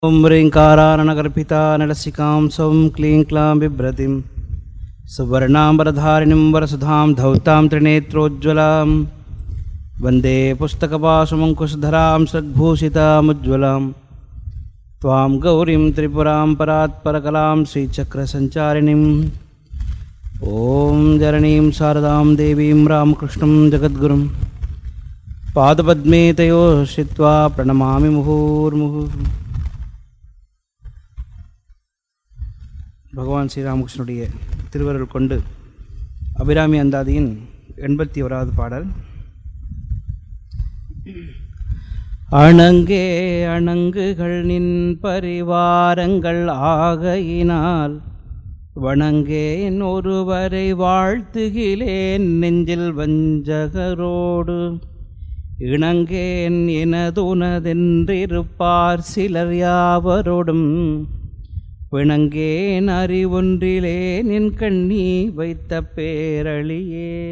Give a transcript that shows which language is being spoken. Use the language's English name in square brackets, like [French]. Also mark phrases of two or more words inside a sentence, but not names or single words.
[Sanskrit] ॐ ह्रीङ्काराननगर्भिता नलसिकां सौं क्लीं क्लां बिभ्रतिं सुवर्णाम्बरधारिणीं वरसुधां धौतां त्रिनेत्रोज्ज्वलां वन्दे पुस्तकपाशमङ्कुशधरां सद्भूषितामुज्ज्वलां त्वां गौरीं त्रिपुरां परात्परकलां श्रीचक्रसञ्चारिणीं ॐ जननीं शारदां देवीं रामकृष्णं जगद्गुरुं पादपद्मे तयोः श्रित्वा प्रणमामि मुहुर्मुहुः. [Tamil] பகவான் ஸ்ரீராமகிருஷ்ணனுடைய திருவருள் கொண்டு அபிராமி அந்தாதியின் 81வது பாடல். அணங்கே அணங்குகள் நின் பரிவாரங்கள் ஆகையினால் வணங்கேன் ஒருவரை வாழ்த்துகிலேன் நெஞ்சில் வஞ்சகரோடு இணங்கேன் எனதுனதென்றிருப்பார் சிலர் யாவரோடும் பிணங்கேன் அறிவொன்றிலே நின் கண்ணி வைத்த பேரழியே.